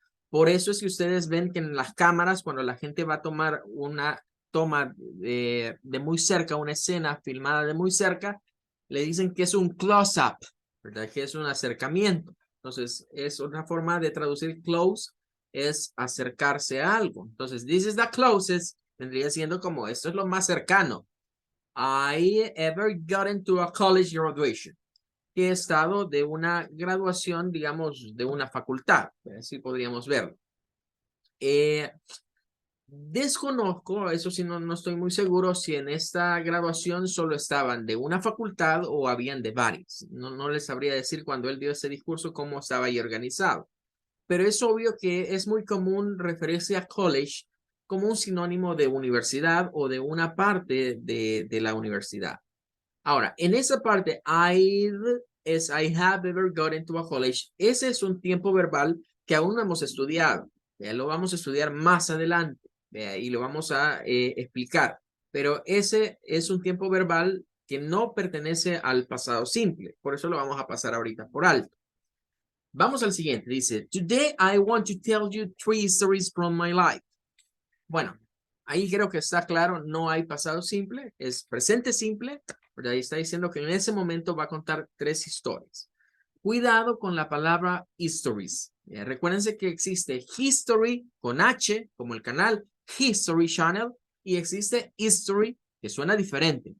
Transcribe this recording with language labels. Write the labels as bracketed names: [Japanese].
[Spanish] Por eso es que ustedes ven que en las cámaras, cuando la gente va a tomar una toma de muy cerca, una escena filmada de muy cerca, le dicen que es un close-up, ¿verdad? Que es un acercamiento. Entonces, es una forma de traducir close, es acercarse a algo. Entonces, [English] this is the closest, [Spanish] vendría siendo como, esto es lo más cercano. [English] I ever gotten to a college graduation. [Spanish] Que he estado de una graduación, digamos, de una facultad. Así podríamos verlo. Desconozco, eso sí, no estoy muy seguro si en esta graduación solo estaban de una facultad o habían de varias. No les sabría decir cuando él dio ese discurso cómo estaba ahí organizado. Pero es obvio que es muy común referirse a college como un sinónimo de universidad o de una parte de la universidad. Ahora, en esa parte, [English] I have ever gotten to a college. [Spanish] Ese es un tiempo verbal que aún no hemos estudiado. Lo vamos a estudiar más adelante y lo vamos a explicar. Pero ese es un tiempo verbal que no pertenece al pasado simple. Por eso lo vamos a pasar ahorita por alto. Vamos al siguiente. Dice, [English] today I want to tell you 3 stories from my life. [Spanish] Bueno, ahí creo que está claro, no hay pasado simple, es presente simple, pero ahí está diciendo que en ese momento va a contar 3 historias. Cuidado con la palabra histories. Recuérdense que existe history con H, como el canal History Channel, y existe history, que suena diferente.